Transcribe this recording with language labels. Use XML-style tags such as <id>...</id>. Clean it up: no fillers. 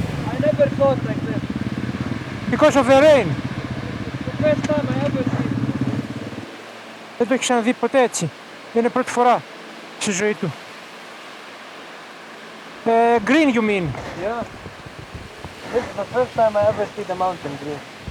<en>I never thought like this. Because of the rain. The first time I ever see.</en> <el>Δεν το έχει ξαναδεί ποτέ έτσι. Είναι πρώτη φορά στη ζωή του.</el> <en>Green you mean? Yeah. This is the first time I ever see the mountain green.</en>